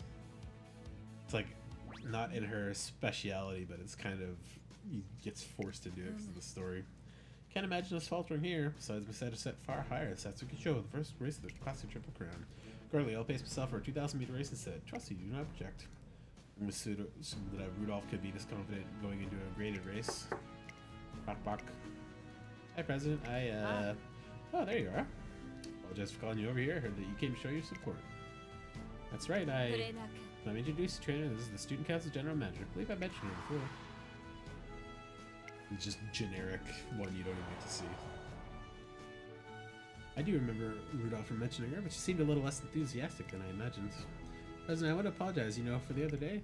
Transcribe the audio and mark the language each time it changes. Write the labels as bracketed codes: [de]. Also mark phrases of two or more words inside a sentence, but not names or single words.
[en] It's like not in her speciality, but it's kind of he gets forced to do it because of the story. Can't imagine us faltering here. Besides, we set a set far higher. The Satsuki Show, the first race of the classic Triple Crown. Currently, I'll pace myself for a 2,000-meter race instead. Trust you, do not project. Rudolph could be this confident going into a graded race. Bok bok. Hi, President. Oh, there you are. Apologize for calling you over here. I heard that you came to show your support. That's right, [ja] トレーナー君 [en] Let me introduce the trainer. This is the Student Council General Manager. I believe I mentioned her before. It's just generic one you don't even get to see. I do remember Rudolph from mentioning her, but she seemed a little less enthusiastic than I imagined. President, I want to apologize, for the other day.